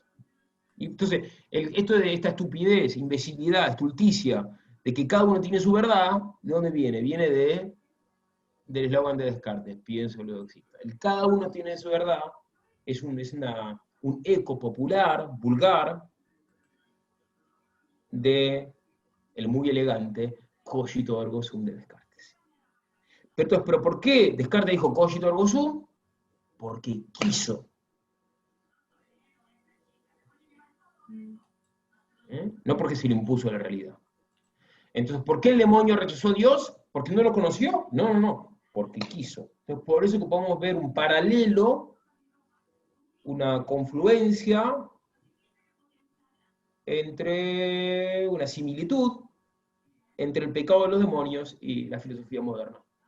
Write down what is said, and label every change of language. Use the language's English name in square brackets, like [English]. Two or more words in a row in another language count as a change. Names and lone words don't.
[Spanish] Y entonces, esto de esta estupidez, imbecilidad, estulticia, de que cada uno tiene su verdad, ¿de dónde viene? Viene del eslogan de Descartes, pienso, luego existo. El cada uno tiene su verdad es un eco popular, vulgar, de el muy elegante [Latin] cogito ergo sum [Spanish] de Descartes. Pero ¿por qué Descartes dijo [Latin] cogito ergo sum? [Spanish] Porque quiso. No porque se le impuso la realidad. Entonces, ¿por qué el demonio rechazó a Dios? ¿Porque no lo conoció? No, porque quiso. Entonces, por eso que podemos ver un paralelo, una confluencia entre una similitud entre el pecado de los demonios y la filosofía moderna.